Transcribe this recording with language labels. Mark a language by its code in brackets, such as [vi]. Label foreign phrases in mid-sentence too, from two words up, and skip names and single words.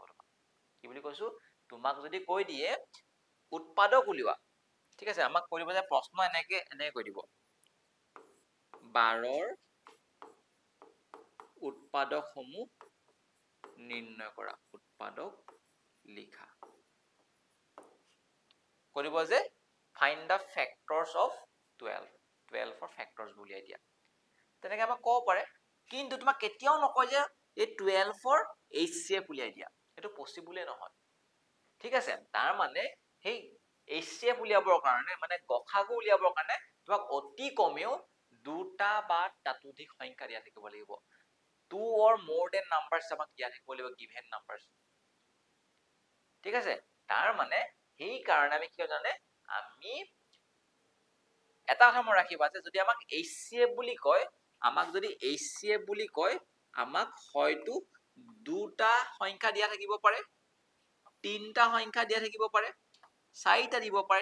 [as] তোমাক কি বুলি কৈছো, তোমাক যদি কৈ দিয়ে উৎপাদক উলিওৱা, ঠিক আছে, আমাক কৈ দিব যে প্ৰশ্ন এনেকে কৈ দিব, 12ৰ উৎপাদক সমূহ নিৰ্ণয় কৰা, উৎপাদক লিখা, কৰিব যে [en] find the factors of 12, [as] 12ৰ ফেক্টৰছ উলিয়াই দিয়া, তেনেকে আমাক ক'ব পাৰে। কিন্তু তোমাক কেতিয়াও নকয় যে এই 12ৰ HCF উলিয়াই দিয়া, সেইটো পচিবলে নহয়। ঠিক আছে, তাৰ মানে সেই HCF উলিয়াবৰ কাৰণে, মানে গসাগু উলিয়াবৰ কাৰণে তোমাক অতি কমেও দুটা বা তাতোধিক সংখ্যা দিয়া থাকিব লাগিব, [en] 2 or more than numbers [as] আমাক দিয়া থাকিব লাগিব, [en] given numbers। [as] ঠিক আছে, তাৰ মানে সেই কাৰণে আমি কি জানে, আমি এটা কথা মনত ৰাখিবা যে যদি আমাক HCF বুলি কয়, আমাক যদি HCF বুলি কয়, আমাক হয়তো দুটা সংখ্যা দিয়া থাকিব পাৰে, তিনটা সংখ্যা দিয়া থাকিব পাৰে, চাৰিটা দিব পাৰে।